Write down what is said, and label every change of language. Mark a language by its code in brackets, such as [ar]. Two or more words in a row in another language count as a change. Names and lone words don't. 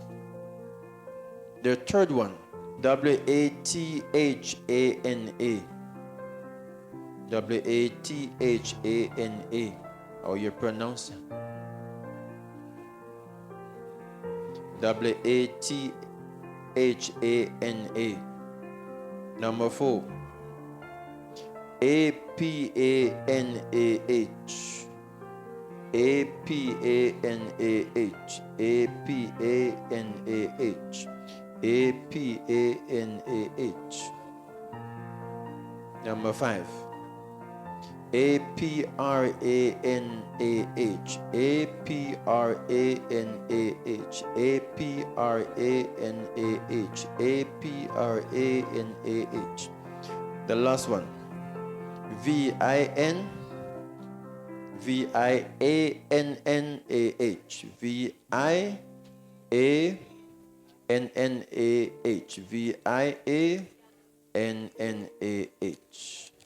[en] The third one, W-A-T-H-A-N-A. W-A-T-H-A-N-A. How you pronounce it? W-A-T-H-A-N-A. Number 4. A-P-A-N-A-H. A-P-A-N-A-H. A-P-A-N-A-H. A-P-A-N-A-H. Number 5. A-P-R-A-N-A-H, A-P-R-A-N-A-H, A-P-R-A-N-A-H, A-P-R-A-N-A-H. The last one. V-I-N, V-I-A-N-N-A-H, V-I-A-N-N-A-H, V-I-A-N-N-A-H.